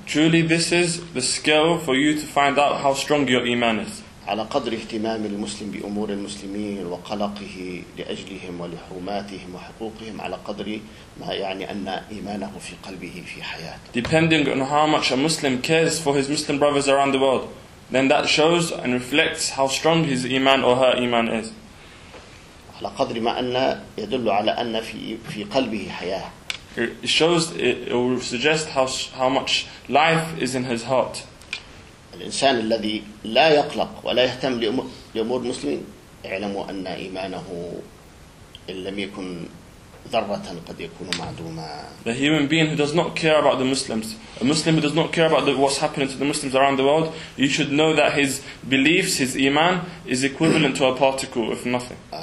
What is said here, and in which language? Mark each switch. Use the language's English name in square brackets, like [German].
[English] Truly, this is the scale for you to find out how strong your iman is. [Arabic] على قدر اهتمام المسلم بأمور المسلمين وقلقه لأجلهم ولحرماتهم وحقوقهم على قدر ما يعني أن إيمانه في قلبه في حياته. [English] Depending on how much a Muslim cares for his Muslim brothers around the world, then that shows and reflects how strong his iman or her iman is. [Arabic] على قدر ما أن يدل على أن في قلبه حياة. [English] It shows, it will suggest how much life is in his heart. [Arabic] الإنسان الذي لا يقلق ولا يهتم لأمور المسلمين اعلموا أن إيمانه إن لم يكن ذرة قد يكون معدوما. [English] The human being who does not care about the Muslims, a Muslim who does not care about what's happening to the Muslims around the world, you should know that his beliefs, his iman, is equivalent to a particle of nothing.